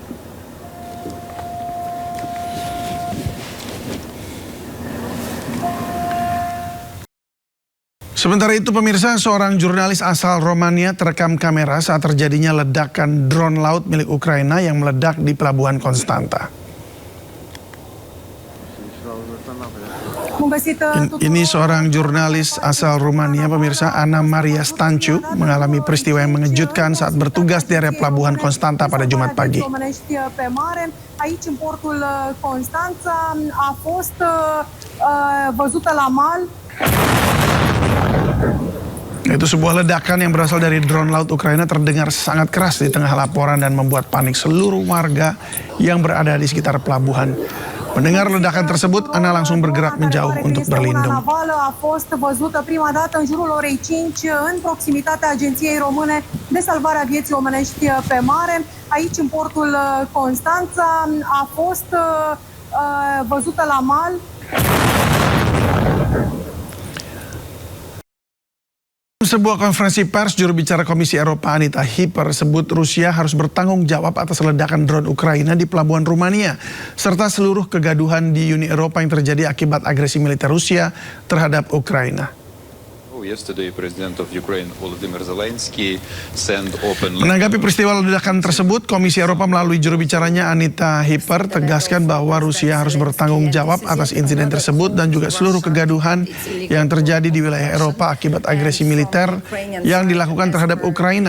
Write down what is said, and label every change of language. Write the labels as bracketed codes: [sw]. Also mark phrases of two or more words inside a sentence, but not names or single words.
[id] Sementara itu pemirsa, seorang jurnalis asal Romania terekam kamera saat terjadinya ledakan drone laut milik Ukraina yang meledak di Pelabuhan Konstanta. Ini seorang jurnalis asal Rumania, pemirsa, Ana Maria Stanciu, mengalami peristiwa yang mengejutkan saat bertugas di area Pelabuhan Konstanta pada Jumat pagi. [ro] Aici, în portul Constanța, a fost văzută la mal. [id] Itu sebuah ledakan yang berasal dari drone laut Ukraina terdengar sangat keras di tengah laporan dan membuat panik seluruh warga yang berada di sekitar pelabuhan. Mendengar ledakan tersebut, Ana langsung bergerak menjauh untuk berlindung. [ro] A fost văzută prima dată în jurul orei 5 în proximitatea Agenției Române de Salvare a Vieții Omenești pe Mare. Aici, în portul Constanța, a fost văzută la mal. [id] Sebuah konferensi pers, juru bicara Komisi Eropa Anita Hyper sebut Rusia harus bertanggung jawab atas ledakan drone Ukraina di pelabuhan Rumania serta seluruh kegaduhan di Uni Eropa yang terjadi akibat agresi militer Rusia terhadap Ukraina. Menanggapi peristiwa ledakan tersebut, Komisi Eropa melalui juru bicaranya Anita Hyper tegaskan bahwa Rusia harus bertanggung jawab atas insiden tersebut dan juga seluruh kegaduhan yang terjadi di wilayah Eropa akibat agresi militer yang dilakukan terhadap Ukraina.